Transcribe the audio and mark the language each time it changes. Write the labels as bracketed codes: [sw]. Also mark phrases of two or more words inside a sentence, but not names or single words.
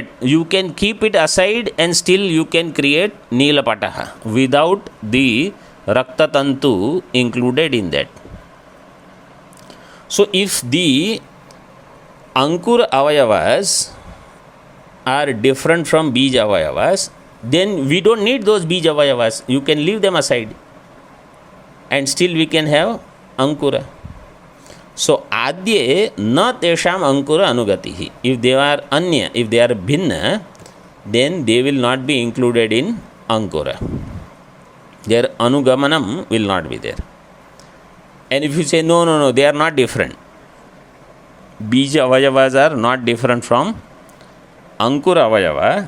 [en] You can keep it aside and still you can create [sa] Neela Pataha [en] without the [sa] Rakta Tantu [en] included in that. So if the [sa] Ankur Avayavas [en] are different from [sa] Bij Avayavas, [en] then we don't need those [sa] Bij Avayavas. [en] You can leave them aside and still we can have Ankura. [sa] So Adye na tesham Ankura anugatihi. [en] If they are Anya, if they are Bhinna, then they will not be included in Ankura. Their Anugamanam will not be there. And if you say no, they are not different. [sa] Bij Avayavas [en] are not different from [sa] Ankura Avayava.